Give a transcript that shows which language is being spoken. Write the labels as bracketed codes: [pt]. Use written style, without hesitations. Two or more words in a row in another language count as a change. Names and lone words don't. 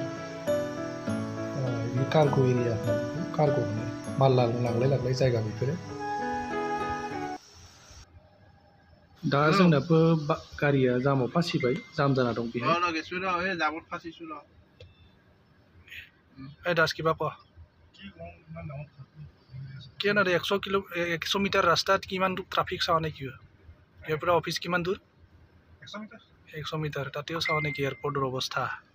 [brx] बे कार्ग' एरिया कार्ग' होनो माल लांलाय लांलाय जायगा बेफोरो दा जोंनाबो गारिया जामाव फासिबाय जाम जाना दं बेहाय दास किबा प [hi] क्या ना [as] 100 মিটার রাস্তাত কিমান ট্রাফিক চাও নেকি ইয়াৰ পৰা অফিস কিমান দূৰ 100 মিটাৰ তাতেও চাও নেকি এয়াৰপৰ্টৰ অৱস্থা